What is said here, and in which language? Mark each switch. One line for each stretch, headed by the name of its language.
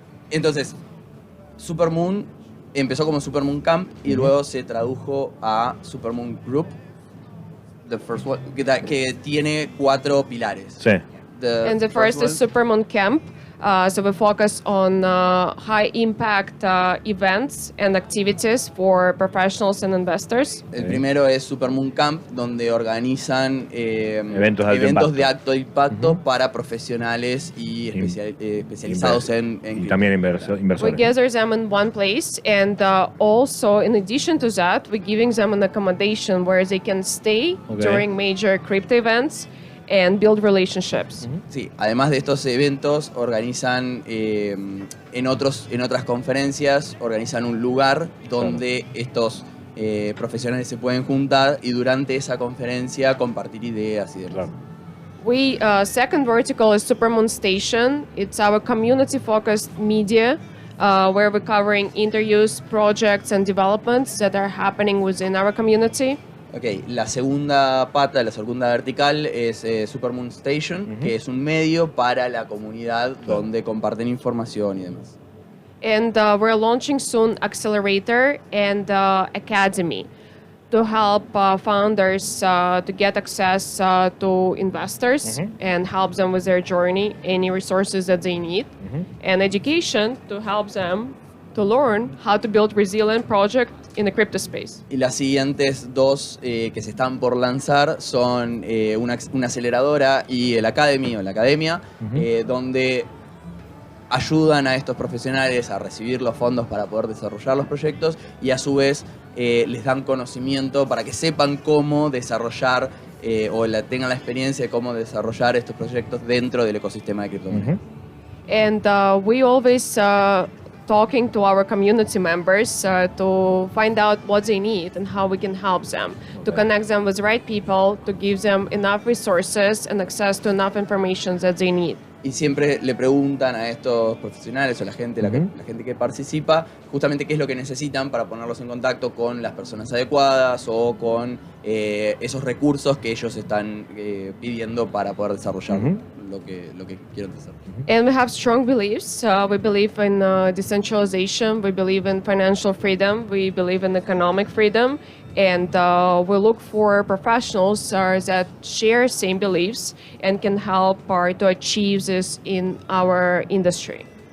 Spanish: Entonces, Supermoon empezó como Supermoon Camp y luego se tradujo a Supermoon Group.
English: The first one,
Spanish: que tiene 4 pilares. Sí.
English: And the first is Supermoon Camp. So we focus on high impact events and activities for professionals and investors.
Spanish: El primero es Supermoon Camp, donde organizan eventos de alto impacto para profesionales y especializados en y también inversores.
English: We gather them in one place, and also in addition to that, we're giving them an accommodation where they can stay during major crypto events and build relationships.
Spanish: Sí, además de estos eventos, organizan en otras conferencias, organizan un lugar donde estos profesionales se pueden juntar y durante esa conferencia compartir ideas y demás. Claro.
English: Second vertical is Supermoon Station. It's our community-focused media where we're covering interviews, projects, and developments that are happening within our community.
Spanish: Ok, la segunda pata, la segunda vertical es Supermoon Station, que es un medio para la comunidad donde comparten información y demás.
English: And we're launching soon Accelerator and Academy to help founders to get access to investors and help them with their journey, any resources that they need, and education to help them to learn how to build resilient project in the crypto space.
Spanish: Y las siguientes 2 que se están por lanzar son una aceleradora y el Academy o la academia, donde ayudan a estos profesionales a recibir los fondos para poder desarrollar los proyectos y a su vez les dan conocimiento para que sepan cómo desarrollar tengan la experiencia de cómo desarrollar estos proyectos dentro del ecosistema de criptomonedas.
English: And we always talking to our community members to find out what they need and how we can help them, to connect them with the right people, to give them enough resources and access to enough information that they need.
Spanish: Y siempre le preguntan a estos profesionales o la gente que participa justamente qué es lo que necesitan para ponerlos en contacto con las personas adecuadas o con esos recursos que ellos están pidiendo para poder desarrollar lo que quieren hacer.
English: And we have strong beliefs. We believe in decentralization. We believe in financial freedom. We believe in economic freedom. And we look for professionals that share same beliefs and can help to achieve this in our industry.